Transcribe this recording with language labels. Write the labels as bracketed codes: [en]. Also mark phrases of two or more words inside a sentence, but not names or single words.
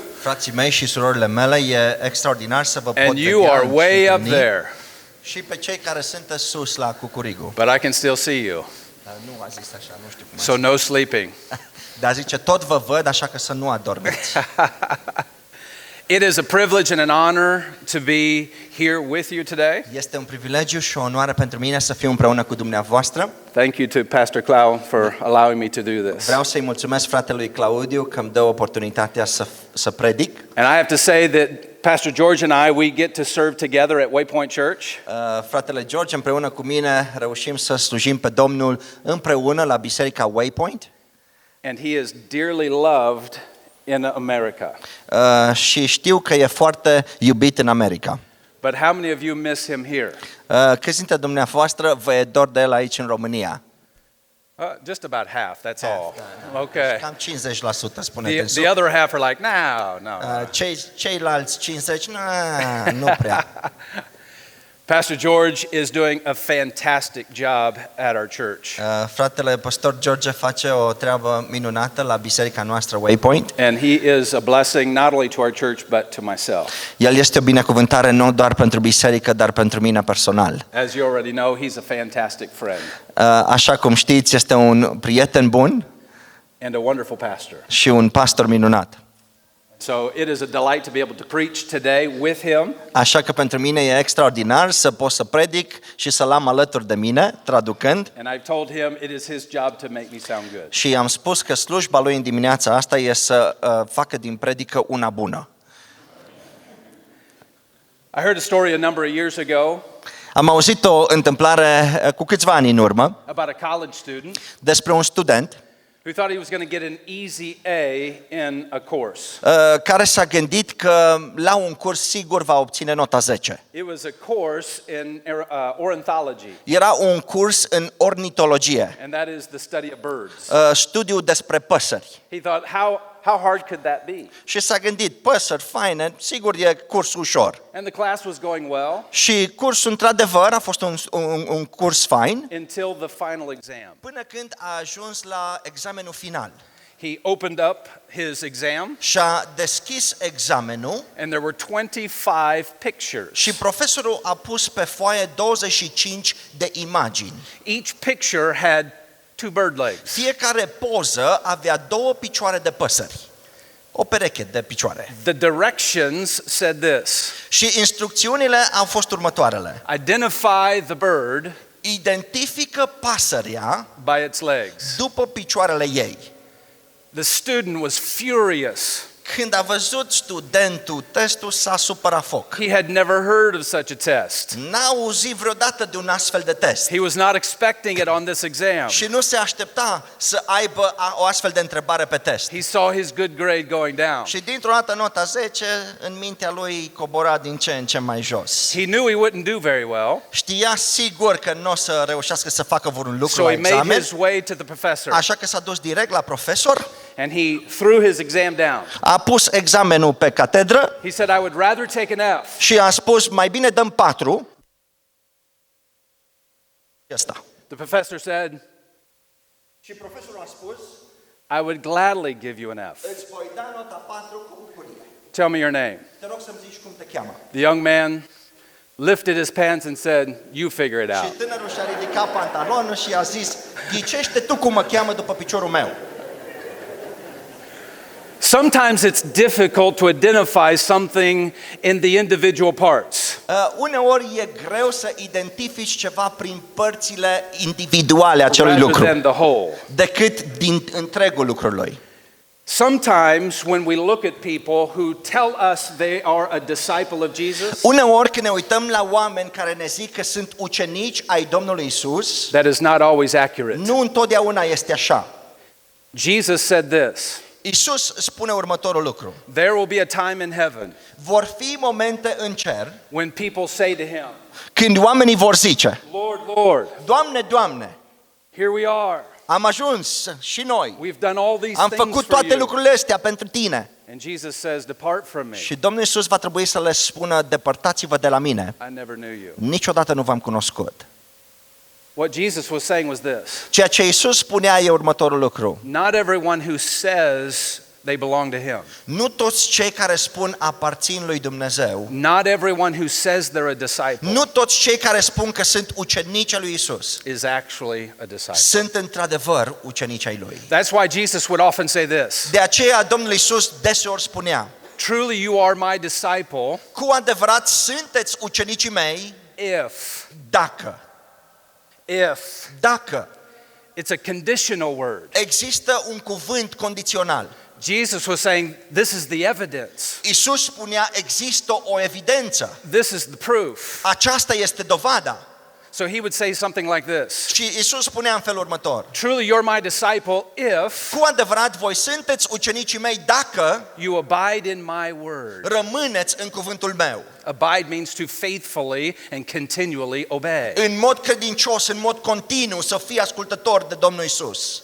[ro] Frații mei și surorile mele, e extraordinar să vă pot [en] And you [ro] vedea [en] are [ro] și [en] way up [ro] întâlni. [en] there, [ro] Și pe cei care sunt sus la Cucurigu. [en] but I can still see you. [ro] Dar nu a zis așa, nu știu cum [en] So no sleeping. [ro] Dar zice, tot vă văd, așa că să nu adormeți. [en] It is a privilege and an honor to be here with you today. [ro] Este un privilegiu și o onoare pentru mine să fiu împreună cu dumneavoastră. [en] Thank you to Pastor Clau for allowing me to do this. [ro] Vreau să-i mulțumesc fratelui Claudiu că îmi dă oportunitatea să predic. [en] And I have to say that Pastor George and I, we get to serve together at Waypoint Church. [ro] Fratele George împreună cu mine reușim să slujim pe Domnul împreună la biserica Waypoint. [en] And he is dearly loved in America. [ro] Și știu că e foarte iubit în America. [en] But how many of you miss him here? Câți dintre dumneavoastră vă e dor de el aici în România? Just about half, that's all. Okay. [ro] Cam 50% spuneți. [en] The other half are like, no. [ro] Ceilalți 50, nu prea. [en] Pastor George is doing a fantastic job at our church. [ro] Fratele pastor George face o treabă minunată la biserica noastră Waypoint. [en] And he is a blessing not only to our church but to myself. [ro] El este o binecuvântare nu doar pentru biserică, dar pentru mine personal. [en] As you already know, he's a fantastic friend [ro] Așa cum știți, este un prieten bun [en] and a wonderful pastor. [ro] și un pastor minunat. [en] So it is a delight to be able to preach today with him. [ro] Așa că pentru mine e extraordinar să pot să predic și să-l am alături de mine, traducând. [en] And I've told him it is his job to make me sound good. [ro] Și am spus că slujba lui în dimineața asta e să facă din predică una bună. [en] I heard a story a number of years ago [ro] Am auzit o întâmplare cu câțiva ani în urmă [en] about a college student [ro] despre un student [en] who thought he was going to get an easy A in a course. [ro] care s-a gândit că la un curs sigur va obține nota 10. [en] It was a course in ornithology, [ro] Era un curs în ornitologie, [en] and that is the study of birds. [ro] studiu despre păsări. [en] He thought, how hard could that be? [ro] Și s-a gândit, păsări faine, sigur e curs ușor. [en] And the class was going well [ro] Și cursul, într-adevăr, a fost un curs fain, [en] until the final exam. [ro] până când a ajuns la examenul final. [en] He opened up his exam, [ro] Și-a deschis examenul [en] and there were 25 pictures. [ro] și profesorul a pus pe foaie 25 de imagini. [en] Each picture had two bird legs. [ro] Fiecare poză avea două picioare de păsări. O pereche de picioare. [en] The directions said this: [ro] Și instrucțiunile au fost următoarele. [en] identify the bird [ro] Identifică pasărea [en] by its legs. [ro] după picioarele ei. [en] The student was furious. [ro] Când a văzut studentul testul, s-a supărat foc. [en] He had never heard of such a test. [ro] N-a auzit vreodată de un astfel de test. [en] He was not expecting it on this exam. [ro] Și nu se aștepta să aibă o astfel de întrebare pe test. [en] He saw his good grade going down. [ro] Și dintr-o dată nota 10 în mintea lui cobora din ce în ce mai jos. [en] He knew he wouldn't do very well. [ro] Știa sigur că nu o să reușească să facă vreun lucru [en] So [ro] la [en] he made [ro] examen, [en] his way to the professor [ro] așa că s-a dus direct la profesor, [en] and he threw his exam down. [ro] a pus examenul pe catedră [en] He said, I would rather take an F. [ro] și a spus mai bine dăm 4. Asta. [en] The professor said, [ro] Și profesorul a spus, [en] I would gladly give you an F. [ro] îți voi da nota 4 cu bucurie. [en] Tell me your name. [ro] Te rog să-mi zici cum te cheamă. [en] The young man lifted his pants and said, you figure it [ro] Și [en] out. [ro] tânărul și-a ridicat pantalonul și a zis, ghicește tu cum mă cheamă după piciorul meu. [en] Sometimes it's difficult to identify something in the individual parts. [ro] Uneori e greu să identifici ceva prin părțile individuale a acelui [en] rather [ro] lucru, [en] than the whole. [ro] decât din întregul lucrului. [en] Sometimes when we look at people who tell us they are a disciple of Jesus, [ro] Uneori când ne uităm la oameni care ne zic că sunt ucenici ai Domnului Isus, [en] that is not always accurate. [ro] nu întotdeauna este așa. [en] Jesus said this: [ro] Isus spune următorul lucru. [en] there will be a time in heaven [ro] Vor fi momente în cer [en] when people say to him, [ro] când oamenii vor zice, [en] Lord, Lord, [ro] Doamne, Doamne, [en] here we are. [ro] am ajuns și noi, [en] We've done all these [ro] am [en] things [ro] făcut [en] for [ro] toate [en] you. [ro] lucrurile astea pentru tine. [en] And Jesus says, depart from me. [ro] Și Domnul Isus va trebui să le spună, depărtați-vă de la mine, [en] I never knew you. [ro] niciodată nu v-am cunoscut. [en] What Jesus was saying was this: [ro] Ceea ce Isus spunea e următorul lucru. [en] not everyone who says they belong to him. [ro] Nu toți cei care spun aparțin lui Dumnezeu, [en] Not everyone who says they're a disciple [ro] nu toți cei care spun că sunt ucenici ai lui Isus, [en] is actually a disciple. [ro] sunt într-adevăr ucenici ai lui. [en] That's why Jesus would often say this. [ro] De aceea Domnul Isus deseori spunea: [en] Truly you are my disciple [ro] cu adevărat sunteți ucenicii mei dacă. Dacă. [en] It's a conditional word. [ro] Există un cuvânt condițional. [en] Jesus was saying, this is the evidence. [ro] Isus spunea, există o evidență. [en] This is the proof. [ro] Aceasta este dovada. [en] So he would say something like this. [ro] Și Isus spunea în felul următor: [en] Truly you're my disciple if [ro] cu adevărat voi sunteți ucenicii mei dacă [en] you abide in my word. [ro] rămâneți în cuvântul meu. [en] Abide means to faithfully and continually obey. [ro] În mod credincios, în mod continuu să fii ascultător de Domnul Isus.